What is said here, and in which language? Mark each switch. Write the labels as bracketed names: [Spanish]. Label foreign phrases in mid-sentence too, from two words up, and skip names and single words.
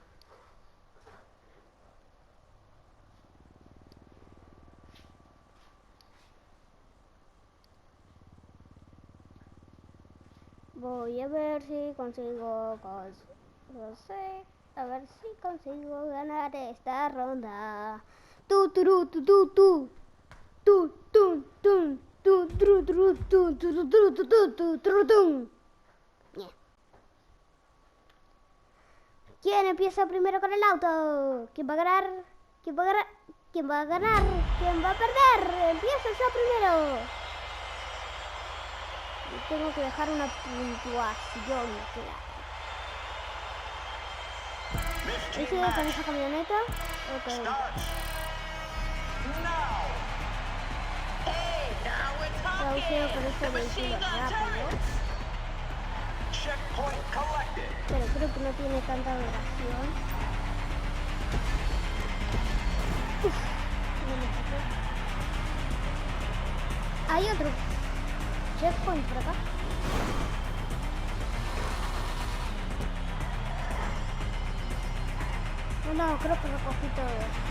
[Spanish] Voy a ver si consigo no sé, a ver si consigo ganar esta ronda. Tu turu tu tu tu tu tu tu tu tru tru tu tu tu tu tu tu tru tu. Bien. ¿Quién empieza primero con el auto? ¿Quién va a ganar? ¿Quién va a ganar? ¿Quién va a ganar? ¿Quién va a perder? Empiezo yo primero. Tengo que dejar una puntuación, claro. ¿Y sigo con esa camioneta? Ok. [English] Starts now. Hey, now we're [Spanish] Traducido [English] talking. [Spanish] con ese [English] The [Spanish] vehículo [English] machine gun [Spanish] rápido. [English] turrets. Checkpoint collected. [Spanish] Pero creo que no tiene tanta duración. Uf, no me toqué. Hay otro checkpoint por acá. No, creo que recogí todo.